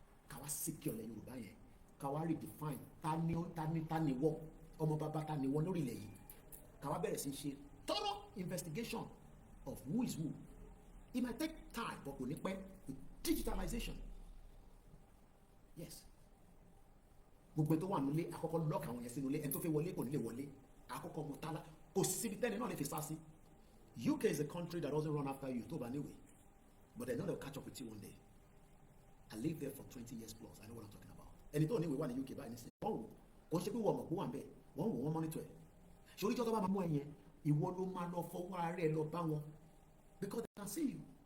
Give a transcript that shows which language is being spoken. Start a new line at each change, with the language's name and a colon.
Yoruba: Káwá secure ilẹ̀ Yorùbá yẹn. Káwá redefine ta ni wọ́ ọmọ bàbá ta ni wọ́ lórí ilẹ̀ yìí. Káwá bẹ̀rẹ̀ sí ṣe
English: thorough investigation of who is who. It might take time but
Yoruba: kò ní pẹ́
English: with digitalization. Yes.
Yoruba: Gbogbo tó wà nílé àkọ́kọ́ lock àwọn yẹn sínú ilé ẹni tó fẹ́ wọlé kò ní lè wọlé àkọ́kọ́ mo tálá kò síbi tẹ́lẹ̀ náà lè fi sá sí.
English: UK is a country that doesn't run after you
Yoruba: tó bá níwèé
English: but they know they'll catch up with you one day. I lived there for 20 years plus. I know what I'm talking about.
Yoruba: Ẹni tó níwèé wà ní UK báyìí nísìnyí. Wọ́n wò kò ṣe pé wọ́n mọ̀ pé wà ń bẹ̀ wọ́n wò wọ́n monitor ẹ̀. Ṣé oríjọ́ tó bá máa mú ẹ yẹn ìwọ ló máa lọ fọwọ́ ara ẹ lọ bá wọn
English: because they can see you.